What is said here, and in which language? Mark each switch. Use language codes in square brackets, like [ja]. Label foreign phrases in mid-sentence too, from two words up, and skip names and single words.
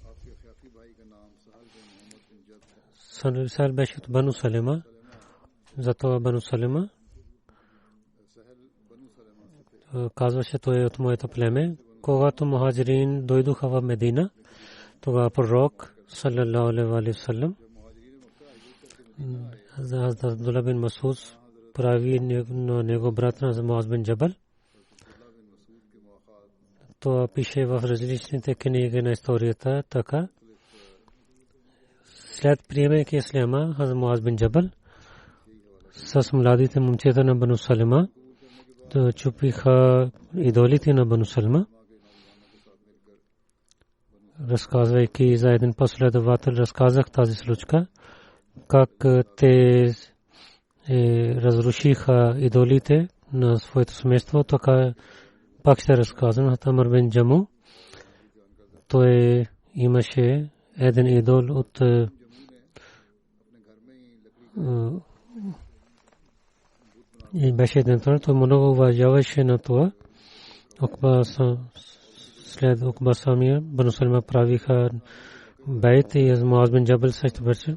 [bg] Сахал беше от Бану Салима, затова Бану Салима казваше, той е от моето племе. Когато мухаджирин дойдоха в Медина, тогава пророк [ar] صلى الله عليه وسلم [bg] Хазрат Абдулла бин Масуд прави на него брат на Муаз бин Джабал. Това пише в различните книги на историята така. След приемайки исляма, Хазрат Муаз бин Джабал с младите момчета на Бану Салима чупиха идолите на Бану Салима. Разказвайки за един последовател, разказах тази случка, как те разрушиха идолите на своето семейство. Така пак ще разказвам. Амр бин Джаму, той имаше един идол от и беше един той много уважаваше на това. След Окба самия Бану Салима правиха бейт и Муаз бин Джабал също беше.